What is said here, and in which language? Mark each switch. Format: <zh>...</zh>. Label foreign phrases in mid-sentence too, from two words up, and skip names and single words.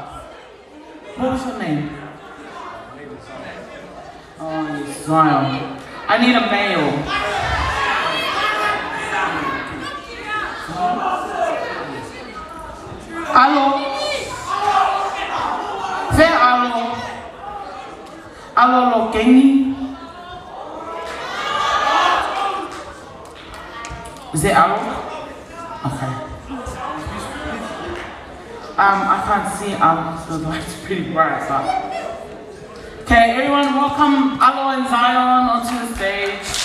<en>What was your name? Oh, Israel. I need a male. Hello. Where alo? Alo lo kengi? Is it alo? Okay. I can't see so the light's pretty bright, but okay, everyone, welcome Alo and Zion onto the stage.</en>